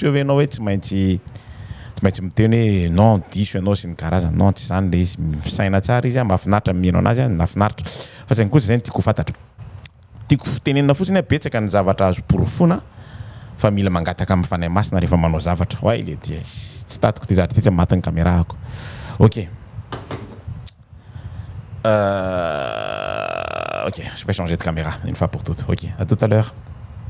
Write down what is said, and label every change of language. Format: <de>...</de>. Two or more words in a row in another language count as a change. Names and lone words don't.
<mg>ve ianao hoe tsy maintsy maintsy miteny hoe non diso ianao sy ny karazany non tsy zany le izy saina tsara izy mahafinaritra mihaino anazy nafinaritra fa saingy kosa zany tiako fantatra tiako tenenina fotsiny betsaka ny zavatra azo porofona fa mila mangataka amin'ny fanahy masina rehefa manao zavatra</mg> <fr>ouais il est dit</fr> <mg>tsy tatiko ty zavatra ty tsy matin'ny caméra ako</mg> <fr>ok ok je vais changer de caméra une fois pour toutes ok à tout à l'heure</fr>